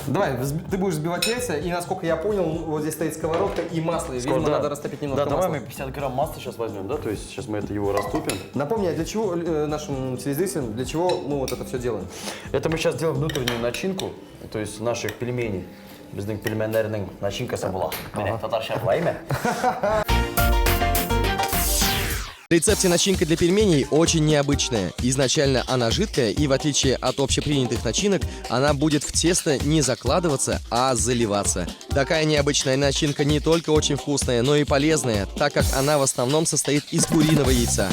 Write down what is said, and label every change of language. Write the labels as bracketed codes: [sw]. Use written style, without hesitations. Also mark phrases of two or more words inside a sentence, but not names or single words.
[ru] Давай, ты будешь взбивать яйца, и, насколько я понял, вот здесь стоит сковородка и масло. И, видимо, надо растопить немножко Да, давай масла. мы 50 грамм масла сейчас возьмем, да? То есть сейчас мы его растопим. Напомни, а для чего нашим телезрителям, для чего мы вот это все делаем? Это мы сейчас делаем внутреннюю начинку, то есть наших пельменей. [kk] Біздің пельмендердің начинкасы болады. Міне, татарша былай ма? [ru] В рецепте начинка для пельменей очень необычная. Изначально она жидкая, и в отличие от общепринятых начинок, она будет в тесто не закладываться, а заливаться. Такая необычная начинка не только очень вкусная, но и полезная, так как она в основном состоит из куриного яйца.